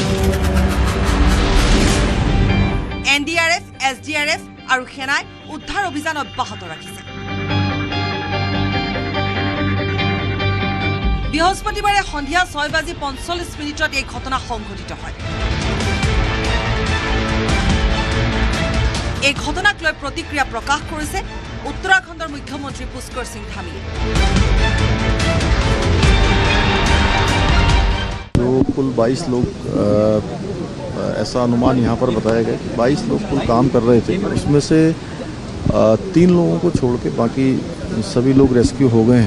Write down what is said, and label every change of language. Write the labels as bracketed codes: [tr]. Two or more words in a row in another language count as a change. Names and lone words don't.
[as] NDRF, SDRF আৰু সেনাই উদ্ধাৰ অভিযান অব্যাহত ৰাখিছে বৃহস্পতিবাৰে সন্ধিয়া 6:45 এই ঘটনা সংঘটিত হয় এই ঘটনাক লৈ প্ৰতিক্ৰিয়া প্ৰকাশ কৰিছে উত্তৰাখণ্ডৰ মুখ্যমন্ত্ৰী पुष्कर सिंह धामी [hi] जो कुल 22 लोग ऐसा अनुमान यहाँ पर बताया गया कि 22 लोग कुल काम कर रहे थे उसमें से 3 लोगों को छोड़ के बाकी सभी लोग रेस्क्यू हो गए